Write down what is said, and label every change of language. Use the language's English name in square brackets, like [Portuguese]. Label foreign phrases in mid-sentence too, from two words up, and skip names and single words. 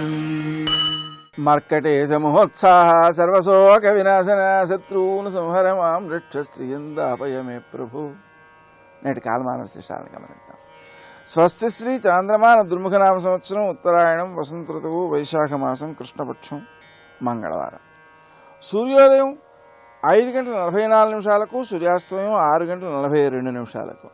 [Sanskrit] मर्कटे समोत्साह सर्वशोक विनाशन शत्रून् संहर मां रक्ष श्रियंदापय मे प्रभु। [Telugu] నేటి కాలమాన విశేషాలను గమనిద్దాం. స్వస్తి శ్రీ చాంద్రమాన దుర్ముఖనామ సంవత్సరం ఉత్తరాయణం వసంత ఋతువు వైశాఖ మాసం కృష్ణపక్షం మంగళవారం. సూర్యోదయం 5:44 సూర్యాస్తమయం 6:42.